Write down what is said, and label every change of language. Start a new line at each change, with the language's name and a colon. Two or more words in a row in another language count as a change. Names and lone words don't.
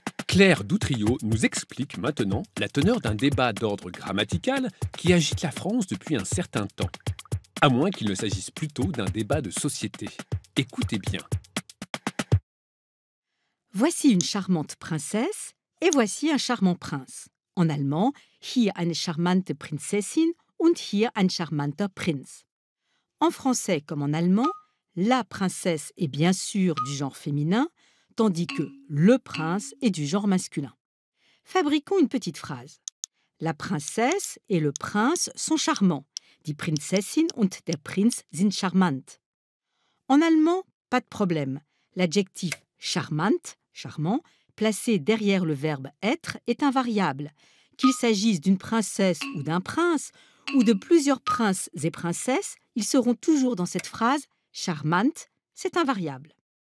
French: Claire Doutrio nous explique maintenant la teneur d'un débat d'ordre grammatical qui agite la France depuis un certain temps, à moins qu'il ne s'agisse plutôt d'un débat de société. Écoutez bien. Voici une charmante princesse et voici un charmant prince. En allemand,
German: hier eine charmante Prinzessin und hier ein charmanter Prinz.
French: En français comme en allemand, la princesse est bien sûr du genre féminin, tandis que le prince est du genre masculin. Fabriquons une petite phrase. La princesse et le prince sont charmants.
German: Die Prinzessin und der Prinz sind charmant.
French: En allemand, pas de problème. L'adjectif charmant, charmant, placé derrière le verbe être est invariable. Qu'il s'agisse d'une princesse ou d'un prince, ou de plusieurs princes et princesses, ils seront toujours dans cette phrase charmante, c'est invariable.